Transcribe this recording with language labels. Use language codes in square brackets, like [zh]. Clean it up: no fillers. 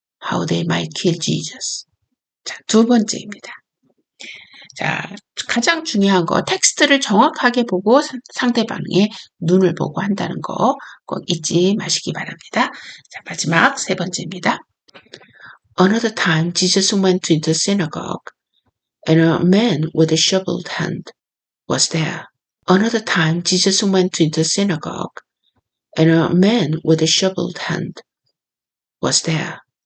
[en] How they might kill Jesus. [ko] 자, 두 번째입니다. 자, 가장 중요한 거, 텍스트를 정확하게 보고 상대방의 눈을 보고 한다는 거 꼭 잊지 마시기 바랍니다. 자, 마지막 세 번째입니다. [en] Another time Jesus went to the synagogue, and a man with a shoveled hand was there. Another time Jesus went to the synagogue, and a man with a shoveled hand was there.